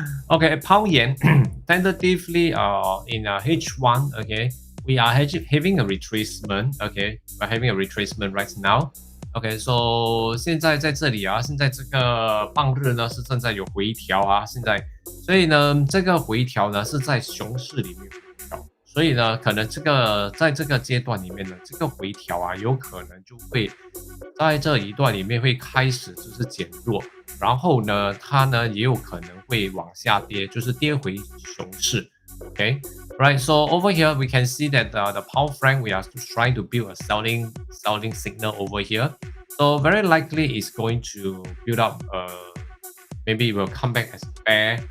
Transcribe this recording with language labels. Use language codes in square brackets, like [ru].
[en] Okay, pound yen, tentatively in H1, okay. We are having a retracement, okay. We're having a retracement right now. [zh] OK， so 现在在这里现在这个半日呢是正在有回调现在，所以呢这个回调呢是在熊市里面回调，所以呢可能在这个阶段里面呢，这个回调有可能就会在这一段里面会开始就是减弱，然后呢它呢也有可能会往下跌，就是跌回熊市。 [en] Okay, right. So over here we can see that the pound franc we are trying to build a selling signal over here. So very likely it's going to build up. Maybe it will come back as a bear.